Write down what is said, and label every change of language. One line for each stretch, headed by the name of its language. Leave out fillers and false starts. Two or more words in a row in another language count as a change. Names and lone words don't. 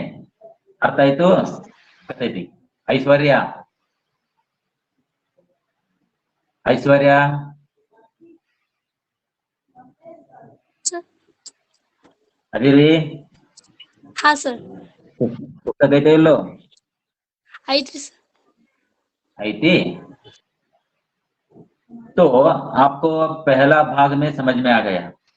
Hindi: अर्थ है तो थी ऐश्वर्या. ऐश्वर्या अरे रे हाँ सर.
Kannada: पुस्तक ಐತೆ ಇಲ್ಲೋ? ಐತ್ರಿ ಸರ್. ಐತಿ.
Hindi: तो आपको पहला भाग में समझ में आ गया.